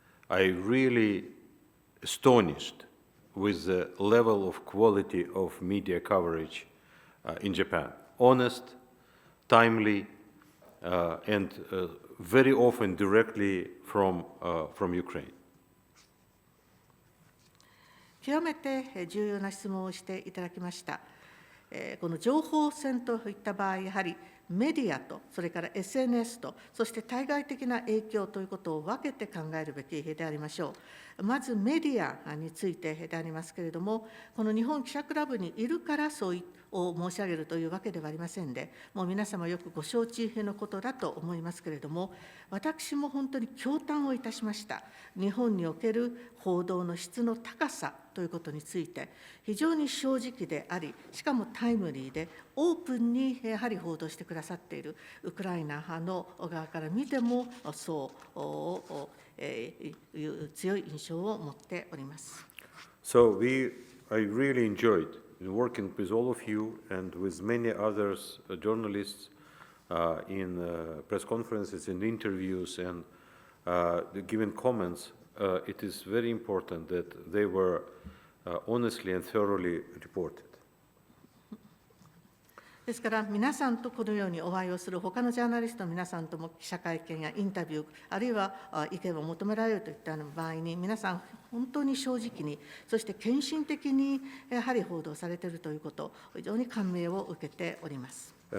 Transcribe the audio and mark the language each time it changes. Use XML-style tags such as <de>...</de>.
<en>I really astonished with the level of quality of media coverage in Japan. Honest, timely, and very often directly from Ukraine.</en> <ja>極めて重要な質問をしていただきました。この情報戦といった場合、やはりメディアと、それから SNS と、そして対外的な影響ということを分けて考えるべきでありましょう。まずメディアについてでありますけれども、この日本記者クラブにいるからそうを申し上げるというわけではありませんで、もう皆様よくご承知のことだと思いますけれども、私も本当に驚嘆をいたしました。日本における報道の質の高さということについて、非常に正直であり、しかもタイムリーで、オープンにやはり報道してくださっているウクライナ派の側から見ても、そういう強い印象を持っております。</ja> <en>So I really enjoyed working with all of you and with many others, journalists, in press conferences, in interviews, and giving comments. It is very important that they were honestly and thoroughly reported.</en> <ja>ですから皆さんとこのようにお会いをする他のジャーナリストの皆さんとも記者会見やインタビュー、あるいは意見を求められるといった場合に、皆さん本当に正直に、そして献身的にやはり報道されているということ、非常に感銘を受けております。</ja>